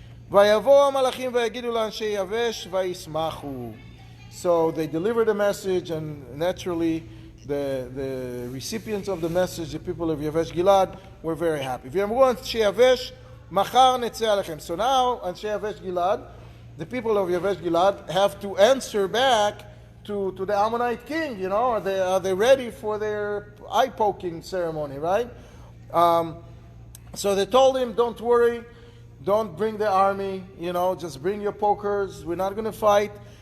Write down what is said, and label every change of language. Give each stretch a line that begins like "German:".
Hebrew: ויבואו המלאכים ויגידו לאנשי יבש וישמחו.
English: So they delivered the message, and naturally the recipients of the message, the people of Yavesh Gilad, were very happy.
Hebrew: ויאמרו אנשי יבש מחר נצא עליכם.
English: So now אנשי יבש גלעד, the people of Yavesh Gilad, have to answer back to the Ammonite king. Are they ready for their eye poking ceremony, right? So they told him, don't worry, don't bring the army, just bring your pokers. We're not going to fight.